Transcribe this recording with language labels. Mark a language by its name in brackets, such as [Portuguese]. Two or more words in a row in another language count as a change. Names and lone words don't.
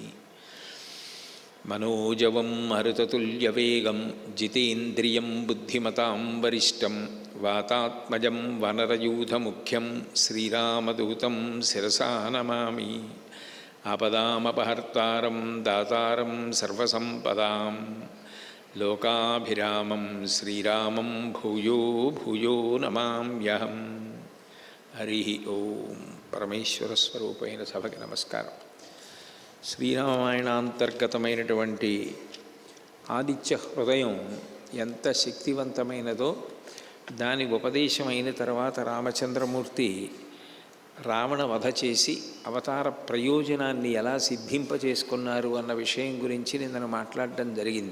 [Sanskrit] मनोजवं मरुततुल्यवेगं जितेन्द्रियं बुद्धिमतां वरिष्ठं वातात्मजं वनरयूथमुख्यं श्रीरामदूतं शिरसा नमामि। आपदामपहर्तारं दातारं सर्वसम्पदां लोकाभिरामं श्रीरामं भूयो भूयो नमाम्यहं। हरि ओं। [Telugu] పరమేశ్వర స్వరూపైన సభకి నమస్కారం. శ్రీరామాయణాంతర్గతమైనటువంటి ఆదిత్య హృదయం ఎంత శక్తివంతమైనదో దాని ఉపదేశమైన తర్వాత రామచంద్రమూర్తి రావణ వధ చేసి అవతార ప్రయోజనాన్ని ఎలా సిద్ధింపచేసుకున్నారు అన్న విషయం గురించి నేను మాట్లాడడం జరిగింది.